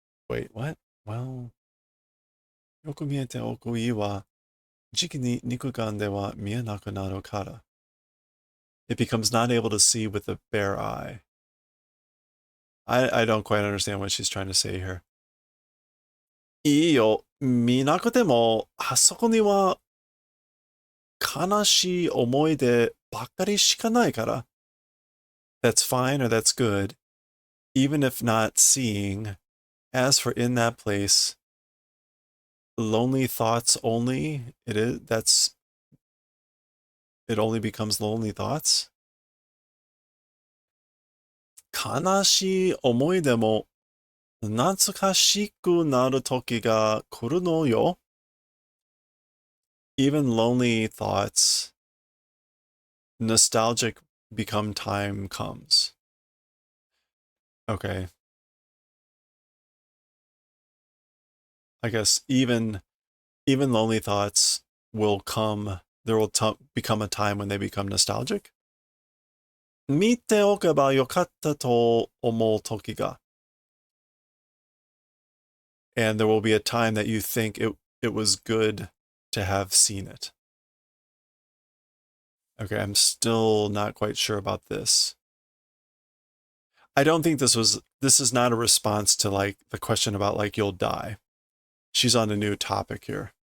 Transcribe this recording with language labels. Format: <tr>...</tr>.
<en>Wait, what? Well,</en> <ja>yoku miete oku ii wa jiki ni nikugan de wa mie naku naru kara.</ja> <en>It becomes not able to see with the bare eye. I don't quite understand what she's trying to say here.</en> <ja>いいよ、見なくても、あそこには悲しい思い出ばっかりしかないから。</ja> <en>That's fine or that's good, even if not seeing. As for in that place, lonely thoughts only, it only becomes lonely thoughts.</en> <ja>悲しい思い出も懐かしくなる時が来るのよ。</ja> <en>Even lonely thoughts, nostalgic become time comes. Okay. I guess even lonely thoughts will come, there will become a time when they become nostalgic.</en> <ja>見ておけばよかったと思う時が.</ja> <en>And there will be a time that you think it was good to have seen it. Okay, I'm still not quite sure about this. I don't think this is not a response to like the question about like you'll die. She's on a new topic here.</en>